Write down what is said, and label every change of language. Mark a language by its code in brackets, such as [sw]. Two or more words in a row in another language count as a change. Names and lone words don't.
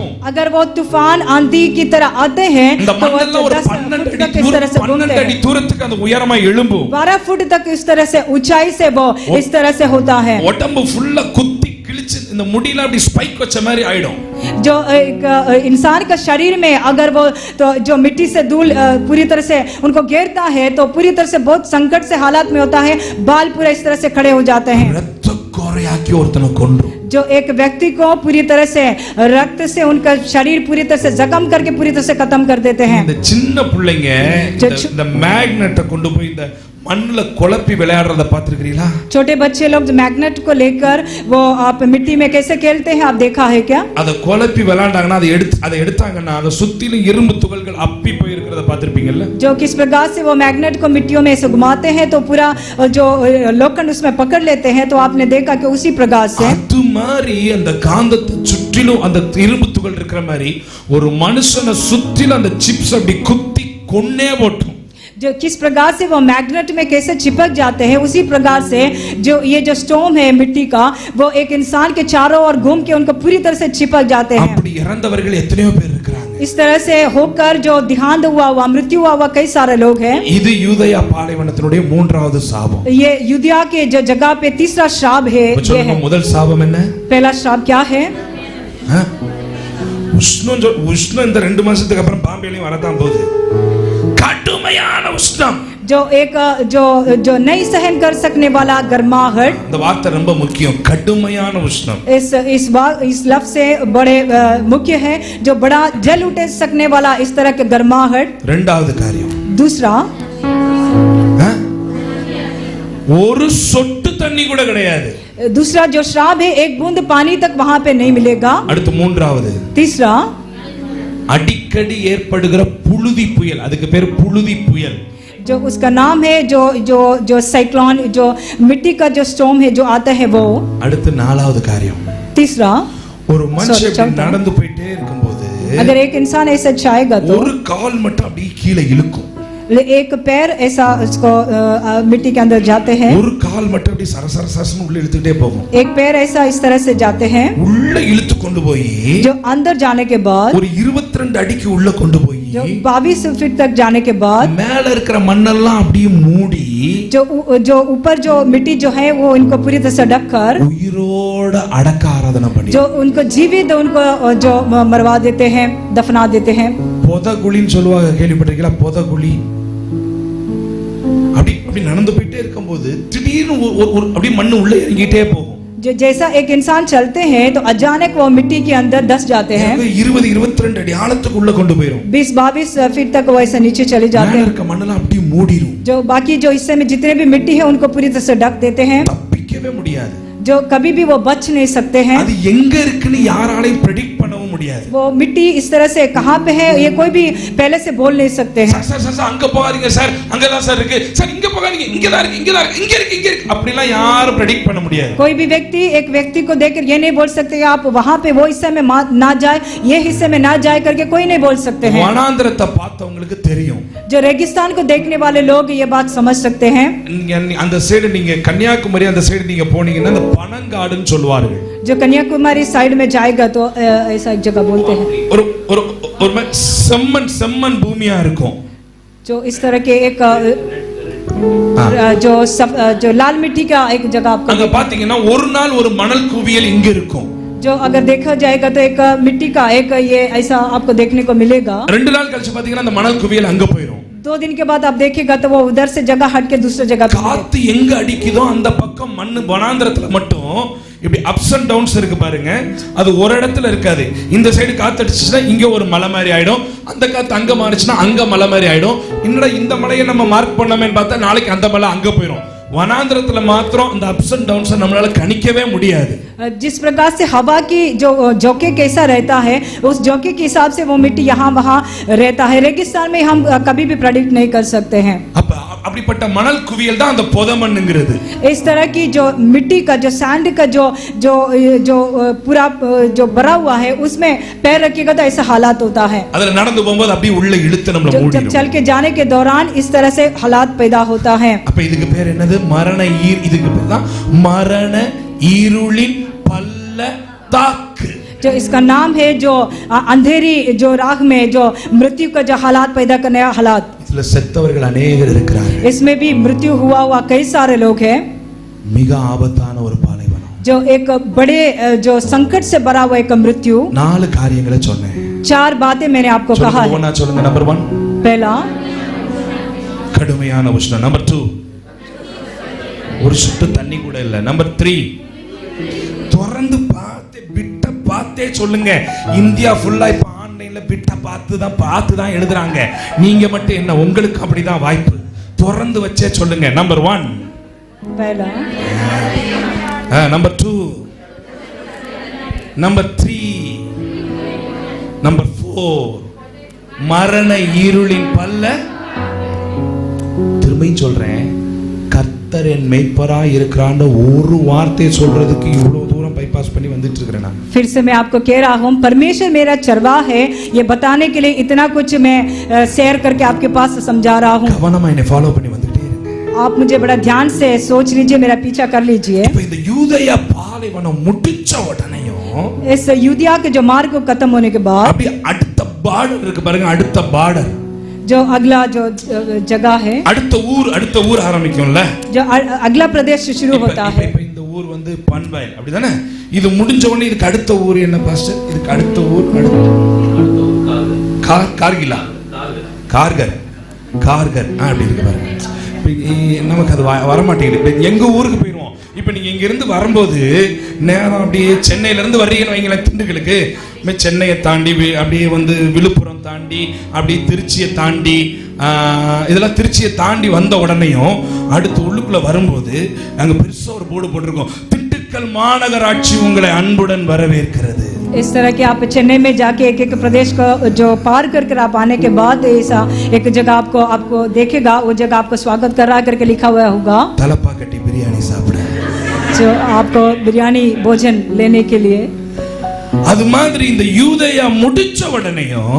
[hi] अगर वो तूफान आंधी की तरह आते हैं [ta] இந்த [hi] तो वो [ta] மண்ணெல்லாம் ஒரு 12 அடி தூரத்துக்கு அந்த உயரமா எழும்பும். [hi] 12 फुट तक इस तरह से ऊंचाई से वो इस तरह से होता है. [ta] உடம்பு ஃபுல்லா குத்தி கிழிச்சு இந்த முடியில அப்படி ஸ்பைக் வச்ச மாதிரி ஆயிடும். [hi] जो एक इंसान का शरीर में अगर वो तो जो मिट्टी से धूल पूरी तरह से उनको घेरता है तो पूरी तरह से बहुत संकट से हालात में होता है, बाल पूरा इस तरह से खड़े हो जाते हैं. [ta] ரத்த கோரையாக்கி ஒருத்தனை கொன்றும். [hi] जो एक व्यक्ति को पूरी तरह से रक्त से उनका शरीर पूरी तरह से जख्म करके पूरी तरह से खत्म कर देते हैं. [ta] இந்த சின்ன பிள்ளைங்க இந்த மேக்னெட்டை கொண்டு போய் இந்த மண்ணுல குழப்பி விளையாடுறத பாத்துக்கிறீங்களா? [hi] छोटे बच्चे लोग जो मैग्नेट को लेकर वो आप मिट्टी में कैसे खेलते हैं, आप देखा है क्या? [ta] அத குழப்பி விளையாண்டாங்கன்னா அதை எடுத்தாங்கன்னா அத சுத்திலும் இரும்பு துகள்கள் அப்பி போய் இருக்கிறத பாத்திருப்பீங்கல்ல? [hi] जो किस प्रकार से वो मैग्नेट को मिट्टियों में ऐसे घुमाते हैं तो पूरा जो लोखंड उसमें पकड़ लेते हैं, तो आपने देखा कि उसी प्रकार से [ta] அது மாதிரி அந்த காந்தத்தை சுற்றிலும் அந்த இரும்பு துகள் இருக்கிற மாதிரி ஒரு மனுஷனை சுற்றிலும் அந்த சிப்ஸ் அப்படி குத்தி கொன்னே போட்டும். [hi] जो किस प्रकार से वो मैग्नेट में कैसे चिपक जाते हैं, उसी प्रकार से जो ये जो स्टॉर्म है मिट्टी का, वो एक इंसान के चारों ओर घूम के उनको पूरी तरह से चिपक जाते हैं. [ta] அப்படி இறந்தவர்கள் எத்தனையோ பேர் இருக்காங்க. [hi] इस तरह से होकर जो देहांत हुआ मृत्यु हुआ कई सारे लोग हैं. [ta] இது யூதேயா பாலைவனத்தினுடைய மூன்றாவது சாபம். [hi] ये यूदिया के जो जगह पे तीसरा श्राप है. ये है [ta] முதல் சாபம் என்ன? [hi] पहला श्राप क्या है? [ta] உஷ்ணம் இந்த 2 மாசத்துக்கு அப்புறம் பாம்பேலையும் வரதான் போகுது. கடுமையான உஷ்ணம். [hi] जो एक जो नहीं सहन कर सकने वाला गर्माहट. [ta] இந்த வார்த்தை ரொம்ப முக்கியம், கடுமையான உஷ்ணம். [hi] इस लफ्ज से बड़े मुख्य है, जो बड़ा जल उठ सकने वाला इस तरह के गर्माहट. [ta] இரண்டாவது காரியம், [hi] दूसरा, [ta] ஒரு சொட்டு தண்ணி கூட கிடையாது. [hi] दूसरा जो श्राप है, एक बूंद पानी तक वहां पे नहीं मिलेगा. [ta] அடுத்து மூன்றாவது, [hi] तीसरा, [ta] அடிக்கடி ஏற்படுகிற புழுதி புயல். அதுக்கு பேர் புழுதி புயல். [hi] जो उसका नाम है, जो जो जो साइक्लोन, जो मिट्टी का जो स्टॉर्म है जो आता है वो. [ta] அடுத்து நாலாவது காரியம், [hi] तीसरा, [ta] ஒரு மனுஷன் நடந்து போயிட்டே இருக்கும்போது [hi] अगर एक इंसान ऐसा चाहेगा तो [ta] ஒரு கால் மட்டும் அப்படியே கீழே இழுக்கும். [hi] एक पैर ऐसा उसको मिट्टी के अंदर जाते हैं. [ta] ஒரு கால் மட்டும் அப்படியே சரசர சரசன உள்ள இழுத்துட்டே போகும். [hi] एक पैर ऐसा इस तरह से जाते हैं, [ta] உள்ள இழுத்து கொண்டு போய் [hi] जो अंदर जाने के बाद [ta] ஒரு 22 அடிக்கு உள்ள கொண்டு போய் [hi] जो 22 फीट तक जाने के बाद [ta] மேல இருக்கிற மண்ணெல்லாம் அப்படியே மூடி [hi] जो ऊपर जो मिट्टी जो है वो इनको पूरी तरह से ढक कर [ta] உயிரோட அடக்க ஆராதனை பண்ணி [hi] जो उनको जीवित उनको जो मरवा देते हैं, दफना देते हैं. [ta] பொதகுழின்னு சொல்லுவாங்க, கேள்விப்பட்டிருக்கீங்களா? பொதகுழி. அப்படி நடந்து போயிட்டே இருக்கும்போது திடீர்னு அப்படியே மண்ணு உள்ள இறங்கிட்டே போகும். [hi] जो जैसा एक इंसान चलते हैं तो अचानक वो मिट्टी के अंदर धस जाते हैं. [ta] 20-22 அடி ஆழத்துக்கு உள்ள கொண்டு போயிரும். [hi] 20-22 फीट तक वो ऐसे नीचे चले जाते हैं. [ta] இருக்க மண்ணெல்லாம் அப்படியே மூடிரும். [hi] जो बाकी जो हिस्से में जितने भी मिट्टी है उनको पूरी तरह से ढक देते हैं. [ta] தப்பிக்கவே முடியாது. [hi] जो कभी भी वो बच नहीं सकते हैं. [ta] அது எங்க இருக்குன்னு யாராலையும் प्रेडिक्ट பண்ணவும் முடியாது. [hi] वो मिट्टी इस तरह से कहां पे है ये कोई भी पहले से बोल नहीं सकते हैं. [ta] சார் அங்க போகாதீங்க சார், அங்கதான் சார் இருக்கு சார், இங்க போகாதீங்க, இங்க தான் இருக்கு, இங்க தான் இருக்கு, இங்க இருக்கு, இங்க இருக்கு, அப்படிலாம் யாரும் प्रेडिक्ट பண்ண முடியாது. [hi] कोई भी व्यक्ति एक व्यक्ति को देखकर ये नहीं बोल सकते आप वहां पे वो हिस्से में ना जाए, ये हिस्से में ना जाए करके कोई नहीं बोल सकते हैं. [ta] வனாந்தரத்தை பார்த்தவங்களுக்கு தெரியும். [hi] जो रेगिस्तान को देखने वाले लोग ये बात समझ सकते हैं. [ta] அந்த சைடு நீங்க கன்னியாகுமரி அந்த சைடு நீங்க போனீங்கன்னா அந்த பனங்காடுன்னு சொல்வார்கள். [hi] जो कन्याकुमारी साइड में जाएगा तो ऐसा एक जगह बोलते हैं. [ta] ஒரு செம்மண் பூமியா இருக்கும். [hi] जो इस तरह के एक जो लाल मिट्टी का एक जगह आपको [ta] அங்க பாத்தீங்கன்னா ஒரு நாள் ஒரு மணல் குவியல் இங்க இருக்கும். [hi] जो अगर देखा जाएगा तो एक मिट्टी का एक ये ऐसा आपको देखने को मिलेगा. [ta] 2 நாள் கழிச்சு பாத்தீங்கன்னா அந்த மணல் குவியல் அங்க போயிடும். [hi] 2 दिन के बाद आप देखिएगा तो वो उधर से जगह हट के दूसरे जगह पे [ta] காத்து எங்க அடிக்குதோ அந்த பக்கம் மண்ணு வனாந்தரத்துல மட்டும் இப்படி [en] ups and downs [ta] இருக்கு பாருங்க, அது ஒரு இடத்துல இருக்காது. இந்த சைடு காத்து அடிச்சுன்னா இங்க ஒரு மலை மாதிரி ஆயிடும், அந்த காத்து அங்க மாறிச்சுன்னா அங்க மலை மாதிரி ஆயிடும். இன்னடா இந்த மலையை நம்ம மார்க் பண்ணாமேன்னு பார்த்தா நாளைக்கு அந்த மலை அங்க போயிடும். वनांतरத்துல மாத்திரம் அந்த [en] ups and downs [ta] நம்மளால கணிக்கவே முடியாது. [hi] जिस प्रकार से हवा की जो झोंके कैसा रहता है उस झोंके के हिसाब से वो मिट्टी यहाँ वहाँ रहता है. रेगिस्तान में हम कभी भी प्रेडिक्ट नहीं कर सकते हैं. [ta] அப்படிப்பட்ட மணல் குவியல் தான் அந்த பொதமண்ணுங்கிறது. [hi] इस तरह की जो मिट्टी का जो सैंड का जो पूरा जो भरा हुआ है उसमें पैर रखिएगा तो ऐसा हालात होता है. [ta] அதுல நடந்து போகும்போது அப்படியே உள்ள இழுத்து நம்மள மூடிடும். [hi] जब चल के जाने के दौरान इस तरह से हालात पैदा होता है. [ta] அப்ப இதுக்கு பேர் என்னது? மரண ஈர். இதுக்கு பேர் தான் மரண ஈருளின் பள்ளத்தாக்கு. [hi] जो इसका नाम है जो अंधेरी जो राह में जो मृत्यु का जो हालात पैदा करने वाला हालात. [ta] இதுல செத்தவர்கள் अनेகர் இருக்கிறார்கள். [hi] इसमें भी मृत्यु हुआ कई सारे लोग हैं. [ta] மிக ஆபத்தான ஒரு பாலைவனம். [hi] जो एक बड़े जो संकट से भरा हुआ एक मृत्यु. [ta] 4 காரியங்களை சொன்னேன். [hi] 4 बातें मैंने आपको कहा है. [ta] ஒவ்வொண்ணா சொல்லுங்க. [hi] नंबर 1 पहला [ta] கடுமையான உஷ்ணம். नंबर 2 ஒரு சொட்டு தண்ணி கூட இல்ல. நம்பர் 3 தொடர்ந்து பார்த்தே சொல்லுங்க. இந்தியா ஃபுல்லா இப்ப ஆன்லைன்ல பார்த்து தான் எழுதுறாங்க. நீங்க மட்டும் என்ன, உங்களுக்கு அப்படிதான் வாய்ப்பு. தொடர்ந்து வச்சே சொல்லுங்க. நம்பர் 1 [hi] पहला, [ta] நம்பர் 2, நம்பர் 3, நம்பர் 4 மரண இருளின் பல்ல. திரும்பியும் சொல்றேன், கர்த்தர் என் மேய்ப்பராய் இருக்கிறான்னு ஒரு வார்த்தை சொல்றதுக்கு இவ்வளவு தூரம் பைபாஸ் பண்ணி வந்துட்டு இருக்கிறேன் நான். [hi] फिर से मैं आपको कह रहा हूँ परमेश्वर मेरा चरवाह है, ये बताने के लिए इतना कुछ मैं शेयर करके आपके पास समझा रहा हूँ. [ta] கவனமா என்னை ஃபாலோ பண்ணி வந்துட்டே இருங்க. [hi] आप मुझे बड़ा ध्यान से सोच लीजिए, मेरा पीछा कर लीजिए. [ta] இப்போ இந்த யூதேயா பாலைவனம் முடிச்ச உடனேயும் [hi] इस यूदिया के जो मार्ग को खत्म होने के बाद [ta] அப்படியே அடுத்த பார்டர் இருக்கு பாருங்க. அடுத்த பார்டர் [hi] जो अगला जो जगह है, [ta] அடுத்த ஊர் ஆரம்பிக்கும்ல. [hi] जो अगला प्रदेश शुरू होता है. [ta] இப்போ இந்த ஊர் வந்து பன்வயல் அப்படிதானே? இது முடிஞ்ச உடனே இதுக்கு அடுத்த ஊர் என்ன பாஸ்டர்? இதுக்கு அடுத்த ஊர் கார்கிலா, கார்கர். கார்கர் அப்படி இருக்கு பாருங்க. நமக்கு அது வரமாட்டேங்குது. எங்க ஊருக்கு போயிடுவோம். இப்ப நீங்க இங்க இருந்து வரும்போது நேரம் அப்படியே சென்னையில இருந்து வர்றீங்கன்னு வைங்களேன், திண்டுக்கலுக்கு சென்னையை தாண்டி அப்படியே வந்து விழுப்புரம் தாண்டி அப்படியே திருச்சியை தாண்டி இதெல்லாம் திருச்சியை தாண்டி வந்த உடனேயும் அடுத்து உள்ளுக்குள்ள வரும்போது அங்க பெருசா ஒரு போர்டு போட்டிருக்கோம், திண்டுக்கல் மாநகராட்சி உங்களை அன்புடன் வரவேற்கிறது. [hi] इस तरह के आप चेन्नई में जाके एक एक प्रदेश को जो पार कर आप आने के बाद ऐसा एक जगह आपको देखेगा, वो जगह आपको स्वागत कर रहा करके लिखा हुआ होगा, [ta] தலப்பா கட்டி பிரியாணி சாப்பிட, [hi] जो आपको बिरयानी भोजन लेने के लिए. [ta] அது மாதிரி இந்த யூதேயா முடிச்ச உடனேயும்